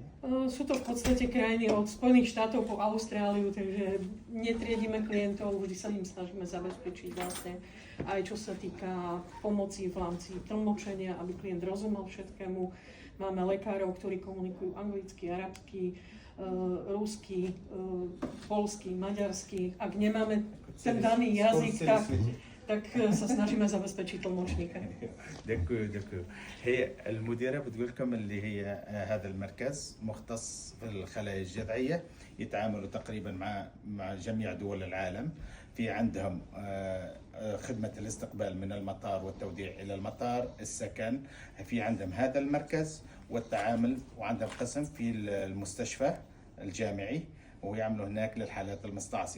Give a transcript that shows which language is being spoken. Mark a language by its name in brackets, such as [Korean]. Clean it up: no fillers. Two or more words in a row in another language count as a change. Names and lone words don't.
[Slovak] Sú to v podstate krajiny od Spojených štátov po Austráliu, takže netriedime klientov, vždy sa im snažíme zabezpečiť vlastne aj čo sa týka pomoci v rámci tlmočenia, aby klient rozumel všetkému. Máme lekárov, ktorí komunikujú anglicky, arabsky, rusky, poľsky, maďarsky. Ak nemáme ten daný jazyk, tak sa snažíme zabezpečiť tlmočníka. دكو. [Arabic] هي المديرة بتقول لكم اللي هي هذا المركز مختص في الخلايا الجذعية، يتعاملوا تقريبا مع جميع دول العالم. في عندهم خدمة الاستقبال من المطار والتوديع إلى المطار، السكن، في عندهم هذا المركز والتعامل، وعندهم قسم في المستشفى الجامعي ويعملوا هناك للحالات المستعصية.